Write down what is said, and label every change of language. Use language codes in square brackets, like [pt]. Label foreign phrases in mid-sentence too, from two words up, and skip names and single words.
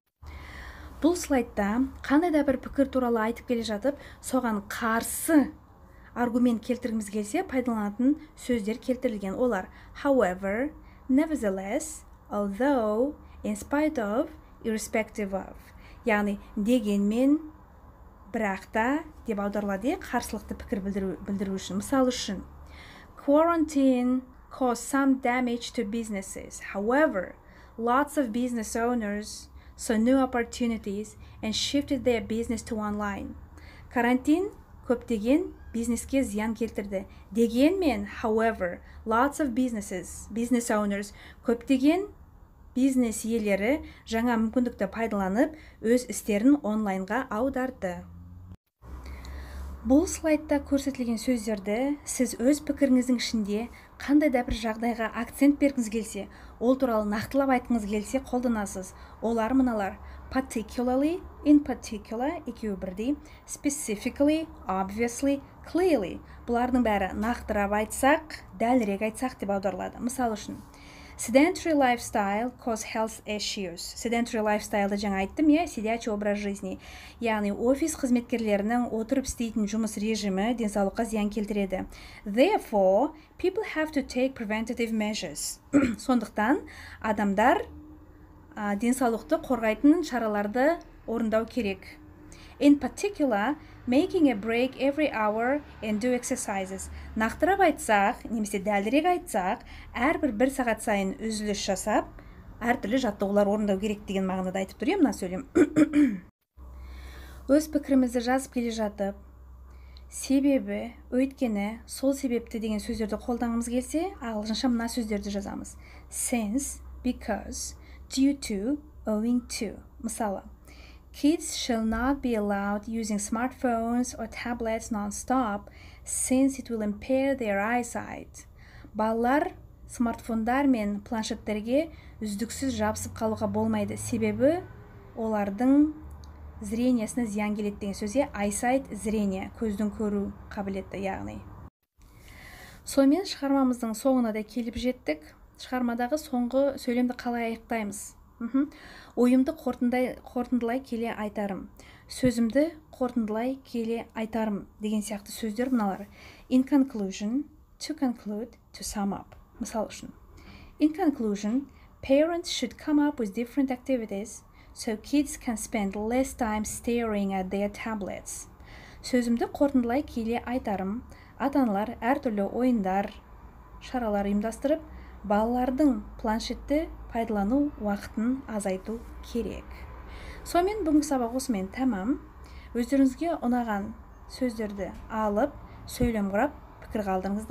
[kk] Бұл слайдта қандай да бір пікір туралы айтып келе жатып, соған қарсы аргумент келтіргіміз келсе, пайдаланатын сөздер келтірілген. [en] Олар however, nevertheless, although, in spite of, irrespective of. [kk] Яғни дегенмен, бірақта деп аударылады, қарсылықты пікір білдіру үшін. Мысал үшін, [en] quarantine caused some damage to businesses. However, lots of business owners saw new opportunities and shifted their business to online. [kk] Карантин көптеген бизнеске зиян келтірді. Дегенмен, [en] however, lots of business owners, [kk] көптеген бизнес иелері жаңа мүмкіндікті пайдаланып, өз істерін онлайнға аударды. Бұл слайдта көрсетілген сөздерді сіз өз пікіріңіздің ішінде қандай да бір жағдайға акцент бергіңіз келсе, ол туралы нақтылап айтқыңыз келсе қолданасыз. Олар мыналар: [en] particularly, in particular, [kk] екеуі бірдей, [en] specifically, obviously, clearly. [kk] Бұлардың бәрі нақтырап айтсақ, дәлірек айтсақ деп аударылады. Мысал үшін, [en] Sedentary lifestyle cause health issues. Sedentary lifestyle'ды [kk] жаңа айттым, [ru] сидячий образ жизни. [kk] Яғни офис қызметкерлерінің отырып істейтін жұмыс режимі денсаулыққа зиян келтіреді. [en] Therefore, people have to take preventative measures. [kk] Сондықтан адамдар денсаулықты қорғайтын шараларды орындау керек. [en] In particular, making a break every hour and do exercises. [kk] Нақтырап айтсақ, немесе дәлірек айтсақ, әрбір 1 сағат сайын үзіліс жасап, әртүрлі жаттығулар орындау керек деген мағынада айтып тұр мына сөйлем. Өз пікірімізді жазып келе жатып, себебі, өйткені, сол себепті деген сөздерді қолданғымыз келсе, ағылшынша мына сөздерді жазамыз. [en] Since, because, due to, owing to. Мысалы, kids shall not be allowed using smartphones or tablets non-stop since it will impair their eyesight. [kk] Балалар смартфондар мен планшеттерге үздіксіз жабысып қалуға болмайды, себебі олардың зрениесіне зиян келеді деген сөзге eyesight зрение, көздің көру қабілеті яғни. Сонымен шығармамыздың соңына да келіп жеттік. Шығармадағы соңғы сөйлемді қалай аяқтаймыз? Ойымды қорытындылай келе айтарым. Сөзімді қорытындылай келе айтарым деген сияқты сөздер мыналар. [en] In conclusion, to conclude, to sum up. [kk] Мысал үшін. [en] In conclusion, parents should come up with different activities so kids can spend less time staring at their tablets. [kk] Сөзімді қорытындылай келе айтарым. Ата-аналар әртүрлі ойындар, шаралар ұйымдастырып, балалардың планшетті пайдалану уақытын азайту керек. Сонымен бүгінгі сабақ осымен тәмам. Өздеріңізге ұнаған сөздерді алып, сөйлем құрап, пікір қалдырыңыздар.